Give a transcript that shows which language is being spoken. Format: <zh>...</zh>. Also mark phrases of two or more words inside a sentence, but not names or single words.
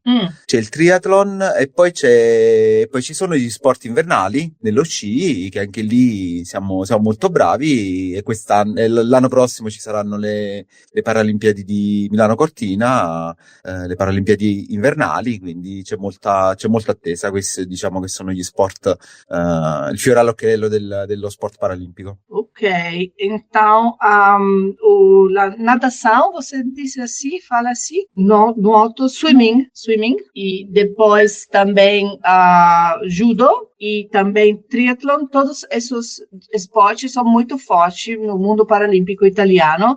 <it>C'è il triathlon, e poi ci sono gli sport invernali nello sci, che anche lì siamo molto bravi, e l'anno prossimo ci saranno le Paralimpiadi di Milano Cortina, le Paralimpiadi invernali, quindi c'è molta attesa. Questi, diciamo, che sono gli sport, il fiore all'occhiello dello sport paralimpico.</it> <pt>Ok, então la natação, você disse assim, fala assim, nuoto, swimming, e depois também judo e também triatlon. Todos esses esportes são muito fortes no mundo paralímpico italiano.</pt>